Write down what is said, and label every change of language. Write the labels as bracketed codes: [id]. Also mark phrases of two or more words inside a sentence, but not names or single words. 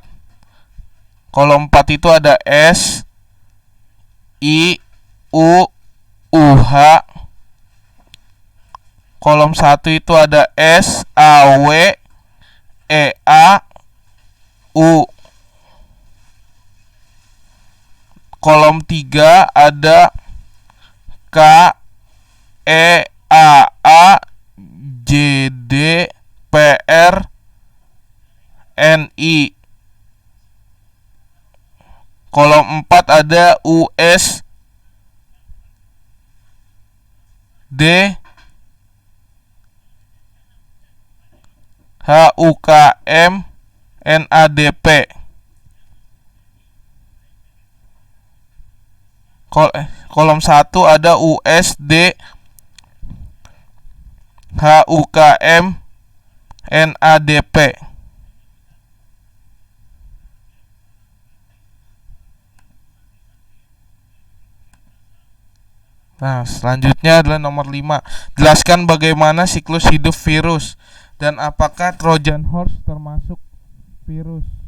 [id] Kolom 4 itu ada S I U H. Kolom 1 itu ada S A W E A U. Kolom 3 ada K E A A J D P R N I. Kolom 4 ada U S D H U K M N A D P. Kolom 1 ada U S D H U K M N A D P. Nah, selanjutnya adalah nomor 5. Jelaskan bagaimana siklus hidup virus dan apakah [en] Trojan horse [id] termasuk virus.